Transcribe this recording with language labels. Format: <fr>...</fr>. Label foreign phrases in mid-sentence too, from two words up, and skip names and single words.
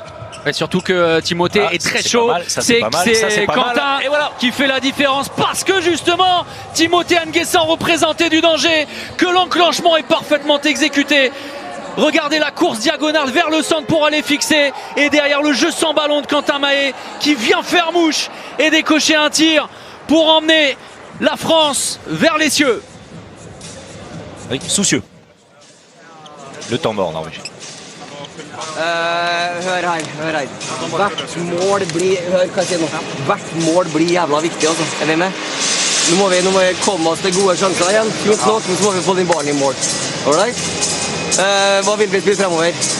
<fr>Et surtout que Timothée est très chaud. C'est Quentin qui fait la différence parce que justement Timothée Nguessan représentait du danger, que l'enclenchement est parfaitement exécuté Regardez la course diagonale vers le centre pour aller fixer. Et derrière le jeu sans ballon de Quentin Mahé qui vient faire mouche et décocher un tir pour emmener la France vers les cieux. Oui, soucieux. Le temps mort, Norvège.</fr> <no>Hør her. Hvert mål blir hør hva jeg sier nå. Hvert mål blir jævla viktig, altså. Er vi med? Nå må vi komme oss til gode sjanser igjen. Fint nok, men så må vi få den ballen i mål. Alright? Hva vil vi spille fremover?</no>